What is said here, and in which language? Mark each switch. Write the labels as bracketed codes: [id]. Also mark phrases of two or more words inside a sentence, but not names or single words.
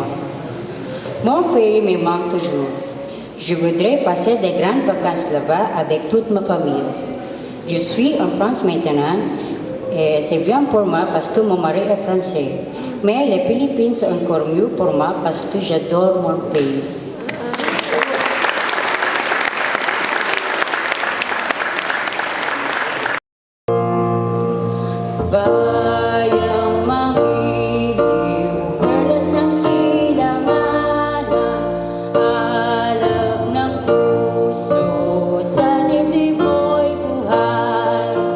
[fr] Mon pays me manque toujours. Je voudrais passer des grandes vacances là-bas avec toute ma famille. Je suis en France maintenant, et c'est bien pour moi parce que mon mari est français. Mais les Philippines sont encore mieux pour moi parce que j'adore mon pays. [tl] Bayang magiliw, perlas ng silanganan, alab ng puso, sa dibdib mo'y buhay.